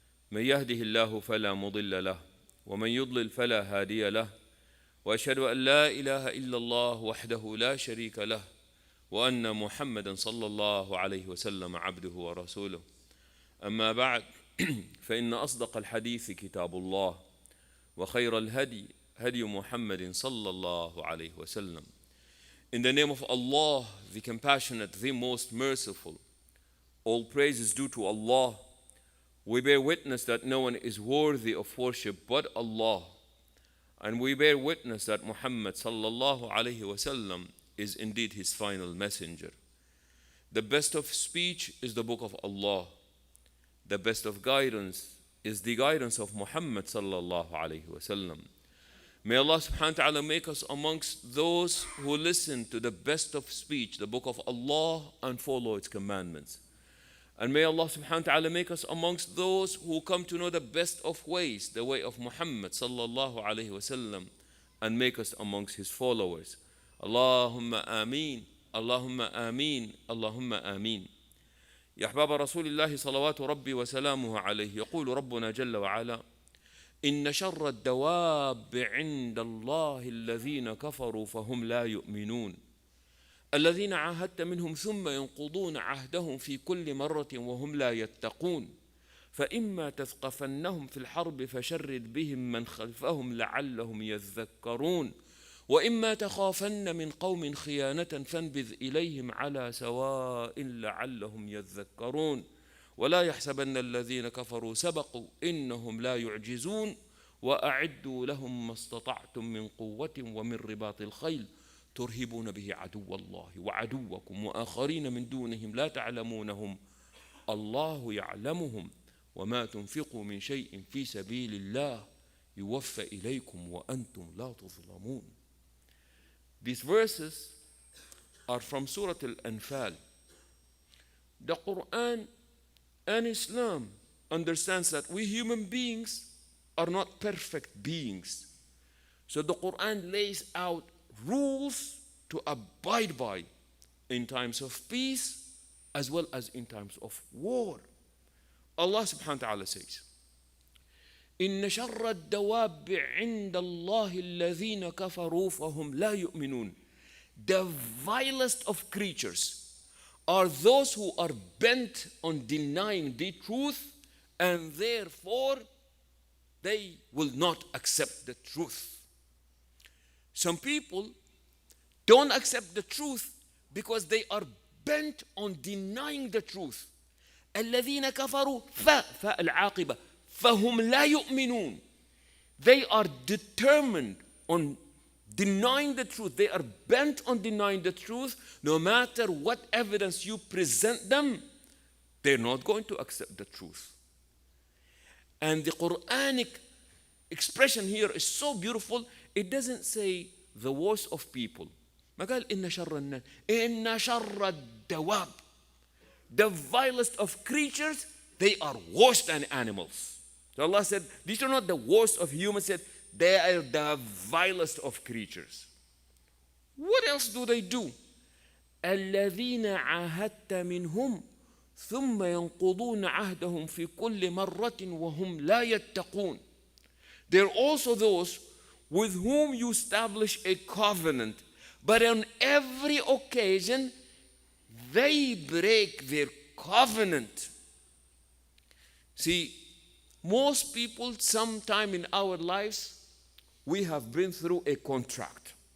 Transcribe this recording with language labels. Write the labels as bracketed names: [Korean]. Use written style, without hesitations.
[Arabic] من يهده الله فلا مضل له، ومن يضلل فلا هادي له، وأشهد أن لا إله إلا الله وحده لا شريك له، وأن محمدا صلى الله عليه وسلم عبده ورسوله. أما بعد، فإن أصدق الحديث كتاب الله، وخير الهدي هدي محمد صلى الله عليه وسلم. [English] In the name of Allah, the compassionate, the most merciful, all praise is due to Allah. We bear witness that no one is worthy of worship but Allah, and we bear witness that Muhammad sallallahu alaihi wasallam is indeed his final messenger. The best of speech is the book of Allah. The best of guidance is the guidance of Muhammad sallallahu alaihi wasallam. May Allah subhanahu wa ta'ala make us amongst those who listen to the best of speech, the book of Allah, and follow its commandments. And may Allah subhanahu wa ta'ala make us amongst those who come to know the best of ways, the way of Muhammad sallallahu alayhi wasallam, and make us amongst his followers. Allahumma ameen, Allahumma ameen, Allahumma ameen. [Arabic] يا أحباب رسول الله صلوات ربي وسلامه عليه، يقول ربنا جل وعلا: إن شر الدواب عند الله الذين كفروا فهم لا يؤمنون الذين عاهدت منهم ثم ينقضون عهدهم في كل مرة وهم لا يتقون فإما تثقفنهم في الحرب فشرد بهم من خلفهم لعلهم يذكرون وإما تخافن من قوم خيانة فانبذ إليهم على سواء لعلهم يذكرون ولا يحسبن الذين كفروا سبقوا إنهم لا يعجزون وأعدوا لهم ما استطعتم من قوة ومن رباط الخيل ترهبون به عدو الله وعدوكم وآخرين من دونهم لا تعلمونهم الله يعلمهم وما تنفقوا من شيء في سبيل الله يوفى إليكم وأنتم لا تظلمون. [English] These verses are from Surah Al-Anfal. The Quran and Islam understands that we human beings are not perfect beings. So the Quran lays out rules to abide by in times of peace as well as in times of war. Allah subhanahu wa ta'ala says, [Arabic] إن شر الدواب عند الله الذين كفروا فهم لا يؤمنون. [English] The vilest of creatures are those who are bent on denying the truth, and therefore they will not accept the truth. Some people don't accept the truth because they are bent on denying the truth. [Arabic] الذين كفروا فاء العاقبة فهم لا يؤمنون. [English] They are determined on denying the truth. They are bent on denying the truth. No matter what evidence you present them, they're not going to accept the truth. And the Quranic expression here is so beautiful. It doesn't say the worst of people. [Arabic] ما قال إن شر الناس، إن شر الدواب. [English] The vilest of creatures, they are worse than animals. So Allah said, these are not the worst of humans. Said they are the vilest of creatures. What else do they do? [Arabic] الذين عاهدت منهم ثم ينقضون عهدهم في كل مرة وهم لا يتقون. [English] They're also those with whom you establish a covenant, but on every occasion they break their covenant. See, most people sometime in our lives, we have been through a contract.